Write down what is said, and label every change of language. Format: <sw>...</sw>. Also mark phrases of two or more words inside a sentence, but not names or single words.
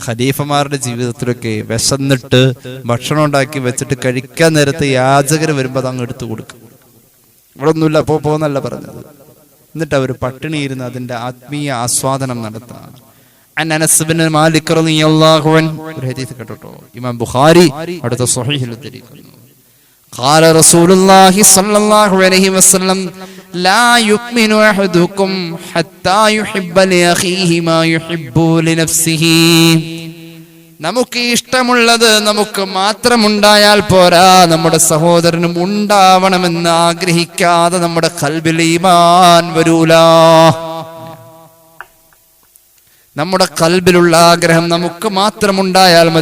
<ml>ഖലീഫമാരുടെ ജീവിതത്തിലൊക്കെ വിശന്നിട്ട് ഭക്ഷണം ഉണ്ടാക്കി വെച്ചിട്ട് കഴിക്കാൻ നേരത്തെ യാചകർ വരുമ്പോൾ അത് അങ്ങ് എടുത്തു കൊടുക്കും. ഇവിടെ ഒന്നുമില്ല, പോന്നല്ല പറഞ്ഞത്. എന്നിട്ട് അവർ പട്ടിണി ഇരുന്ന് അതിന്റെ ആത്മീയ ആസ്വാദനം നടത്താം. അനസ് ബിൻ മാലിക്</ml> <ar>رضي الله عنه</ar> <ml>ഒരു ഹദീസ് കേട്ടോ, ഇമാം ബുഖാരി അടുത്ത സ്വഹീഹിൽ ഉദ്ധരിക്കുന്നു.</ml> <ar>قال رسول الله صلى الله عليه وسلم لا يؤمن احدكم حتى يحب لاخيه ما يحب لنفسه.</ar> <ml>നമുക്ക് ഇഷ്ടമുള്ളത് നമുക്ക് മാത്രമുണ്ടായാൽ പോരാ, നമ്മുടെ സഹോദരനും ഉണ്ടാവണമെന്ന് ആഗ്രഹിക്കാതെ നമ്മുടെ ഖൽബിൽ ഈമാൻ വരൂല. നമ്മുടെ ഖൽബിലുള്ള ആഗ്രഹം നമുക്ക് മാത്രമുണ്ടായാൽ മതി.</ml>